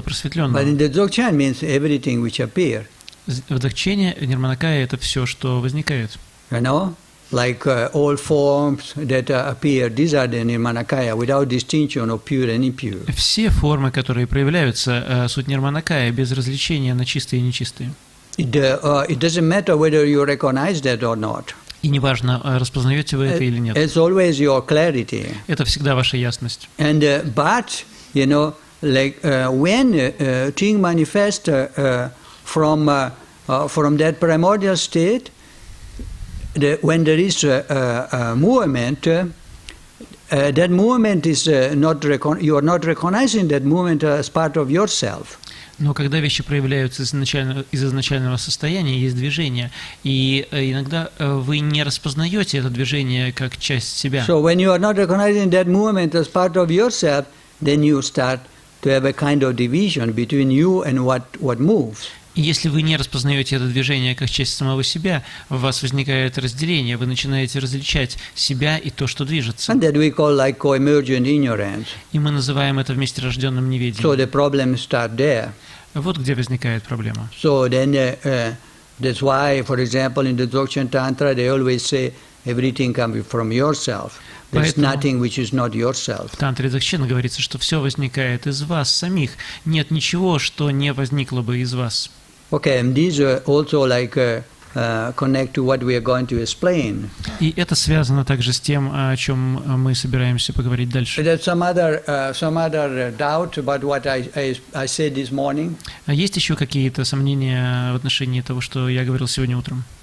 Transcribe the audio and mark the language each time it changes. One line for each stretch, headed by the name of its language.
English: But
Russian: просветленного.
English: in the Dzogchen means everything which appear.
Russian: Вдохчение, нирманакая — это все, что возникает.
English: You know, like all forms that appear, these are the nirmanakaya without distinction of pure and impure.
Russian: Все формы, которые проявляются, суть нирманакая, без различия на чистые и нечистые.
English: It doesn't matter whether you recognize that or not.
Russian: И неважно, распознаете вы это или нет.
English: It's always your clarity.
Russian: Это всегда ваша ясность.
English: And but you know, like when thing manifests from that primordial state, when there is a movement, that movement is you are not recognizing that movement as part of yourself.
Russian: Но когда вещи проявляются из изначального состояния, есть движение, и иногда вы не распознаете это движение как часть себя.
English: So when you are not recognizing that movement as part of yourself, then you start to have a kind of division between you and what moves.
Russian: И если вы не распознаете это движение как часть самого себя, у вас возникает разделение, вы начинаете различать себя и то, что движется.
English: And that we call like co-emergent ignorance.
Russian: И мы называем это вместе рожденным неведением.
English: So the problems start there.
Russian: Вот где возникает проблема.
English: So then that's why, for example, in the Dzogchen Tantra, they always say everything comes from yourself. There's nothing which is not yourself.
Russian: В Тантре Дзогчена говорится, что все возникает из вас самих. Нет ничего, что не возникло бы из вас.
English: Okay, and these also like connect to what we are going to explain.
Russian: И это связано также с тем, о чем мы собираемся поговорить дальше.
English: There's some other doubt about what I said this morning.
Russian: А есть еще какие-то сомнения в отношении того, что я говорил сегодня утром?